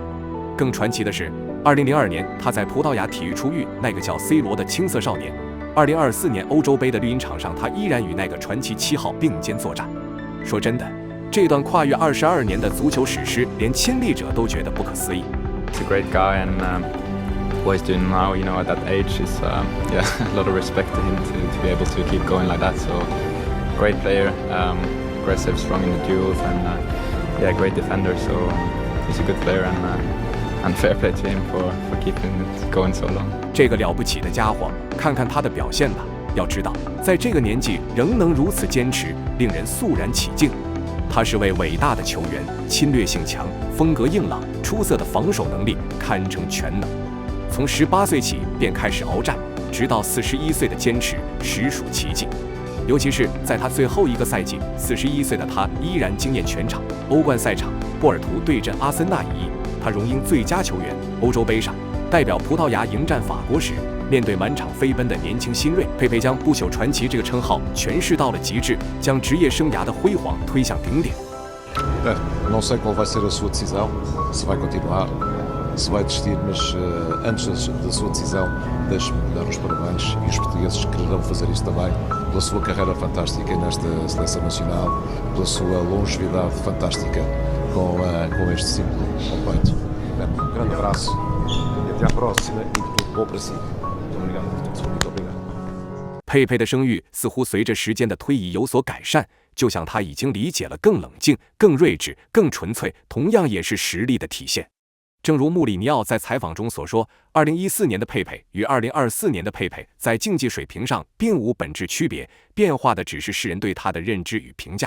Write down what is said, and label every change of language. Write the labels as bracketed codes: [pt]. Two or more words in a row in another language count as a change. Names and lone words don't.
[zh] 更传奇的是，2002年他在葡萄牙体育出狱那个叫 C 罗的青涩少年，2024年欧洲杯的绿茵场上，他依然与那个传奇7号并肩作战。说真的，这段跨越22年的足球史诗，连亲历者都觉得不可思议。 [en] He's a great guy, and what he's doing now, at that age is a lot of respect to him to be able to keep going like that. So great player, aggressive, strong in the duels, and great defender. So he's a good player, and fair play to him for keeping it going so long. [zh] 这个了不起的家伙，看看他的表现吧。要知道，在这个年纪仍能如此坚持，令人肃然起敬。他是位伟大的球员，侵略性强，风格硬朗，出色的防守能力堪称全能。从18岁起便开始鏖战，直到41岁的坚持实属奇迹。尤其是在他最后一个赛季，41岁的他依然惊艳全场。欧冠赛场，波尔图对阵阿森纳一役，他荣膺最佳球员。欧洲杯上，代表葡萄牙迎战法国时，面对满场飞奔的年轻新锐，佩佩将不朽传奇这个称号诠释到了极致，将职业生涯的辉煌推向顶点。 [pt] Não sei qual vai ser a sua decisão, se vai continuar, se vai desistir, mas antes da sua decisão, deixe-me dar os parabéns e os portugueses quererão fazer isso também pela sua carreira fantástica nesta seleção nacional, pela sua longevidade fantástica com este símbolo ao peito. Um grande abraço e até à próxima e tudo bom para si. Muito obrigado. [zh] 佩佩的声誉似乎随着时间的推移有所改善，就像他已经理解了更冷静、更睿智、更纯粹，同样也是实力的体现。正如穆里尼奥在采访中所说，2014年的佩佩与2024年的佩佩在竞技水平上并无本质区别，变化的只是世人对他的认知与评价。